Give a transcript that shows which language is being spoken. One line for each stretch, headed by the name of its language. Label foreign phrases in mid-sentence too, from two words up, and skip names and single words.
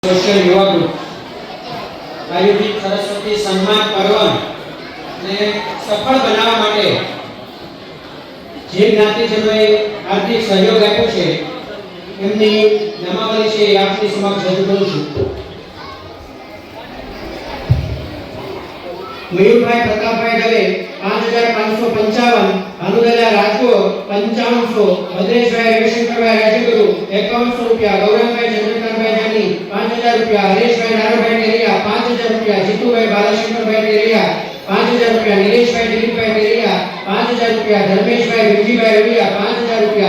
Gujarati: સોશલ યુવા ગ્રુપ આયોજિત સરસ્વતી સન્માન પર્વ ને સફળ બનાવવા માટે જે જ્ઞાતિજનોએ આર્થિક સહયોગ આપ્યો છે એમની નામાવલી છે આપની સમક્ષ રજૂ કરું છું। મયૂરભાઈ પ્રતાપભાઈ દવે 5555, ભાનુદાદા રાજકોટ 5500, ભદ્રેશભાઈ રવિશંકરભાઈ રાજગુરુ 5100 રૂપિયા, ગૌરવભાઈ ચંદ્રકાંતભાઈ જાની 5000 રૂપિયા, હરેશભાઈ નારાયણભાઈ ટેરિયા 5000 રૂપિયા, જીતુભાઈ બાલાશંકરભાઈ ટેરિયા 5000 રૂપિયા, નીલેશભાઈ દિલીપભાઈ ટેરિયા 5000 રૂપિયા, ધર્મેશભાઈ વિજયભાઈ રવિયા 5000 રૂપિયા,